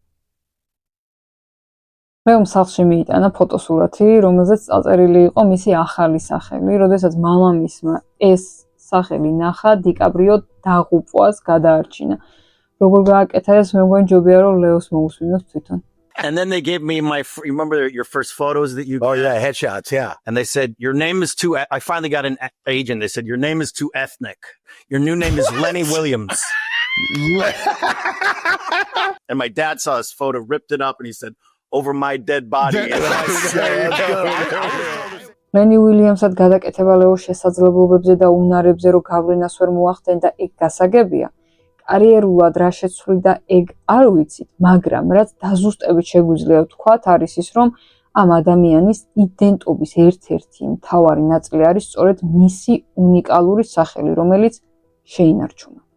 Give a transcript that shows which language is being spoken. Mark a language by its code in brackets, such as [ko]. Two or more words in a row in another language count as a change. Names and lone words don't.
[ka] ლეომ სახლში მიიტანა ფოტოსურათი, რომელზეც წაწერილი იყო მისი ახალი სახელი. როდესაც მამამისმა ეს სახელი ნახა, დიკაპრიო დაღუპვას გადაარჩინა. როგორ გააკეთა ეს, მე მგონი ჯობია რომ ლეოს მოусვინოს თვითონ. [en] And then they gave me remember your first photos that you Oh yeah, headshots, yeah. And they said, your name is too, I finally got an agent. They said, your name is too ethnic. Your new name is Lenny Williams. And my dad saw his photo, ripped it up, and he said, over my dead body. And I said, [ka] ლენი უილიამსად გადაკეთება ლეოს შესაძლებლობებზე და უნარებზე რო გავლენას ვერ მოახდენდა, ეგ გასაგებია. კარიერულად რა შეცვლიდა, ეგ არ ვიცით, მაგრამ რაც დაზუსტებით შეგვიძლია ვთქვათ, არის ის, რომ ამ ადამიანის იდენტობის ერთ-ერთი მთავარი ნაწილი არის სწორედ მისი უნიკალური სახელი, რომელიც შეინარჩუნა.